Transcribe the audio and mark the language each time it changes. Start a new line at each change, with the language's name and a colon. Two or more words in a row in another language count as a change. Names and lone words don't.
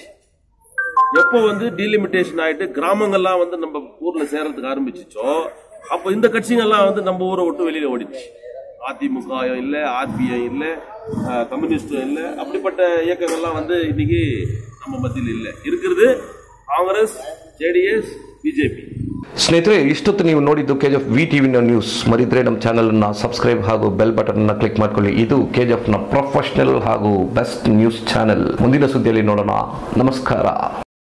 Tamil: எப்போ வந்து டீலிமிட்டேஷன் ஆயிட்டு கிராமங்கள்லாம் வந்து நம்ம ஊர்ல சேர்றதுக்கு ஆரம்பிச்சிச்சோ, அப்போ இந்த கட்சிகள்லாம் வந்து நம்ம ஊரை விட்டு வெளியில ஓடிச்சு. அதிமுக இல்ல, ஆர்பிஐ இல்ல, கம்யூனிஸ்டும் இல்ல, அப்படிப்பட்ட இயக்கங்கள்லாம் வந்து இன்னைக்கு நம்ம மத்தியில் இல்ல. இருக்கிறது ಕಾಂಗ್ರೆಸ್, ಜೆಡಿಎಸ್, ಬಿಜೆಪಿ.
Kannada: ಸ್ನೇಹಿತರೆ, ಇಷ್ಟೊತ್ತು ನೀವು ನೋಡಿದ್ದು ಕೆಜಿಎಫ್ VTV ನ್ಯೂಸ್. ಮರಿದ್ರೆ ನಮ್ಮ ಚಾನೆಲ್ ಅನ್ನು ಸಬ್ಸ್ಕ್ರೈಬ್ ಹಾಗೂ
English: bell button
Kannada: ಅನ್ನು ಕ್ಲಿಕ್ ಮಾಡ್ಕೊಳ್ಳಿ. ಇದು ಕೆಜಿಎಫ್ ನ ಪ್ರೊಫೆಷನಲ್ ಹಾಗೂ
English: best news channel.
Kannada: ಮುಂದಿನ ಸುದ್ದಿಯಲ್ಲಿ ನೋಡೋಣ. ನಮಸ್ಕಾರ.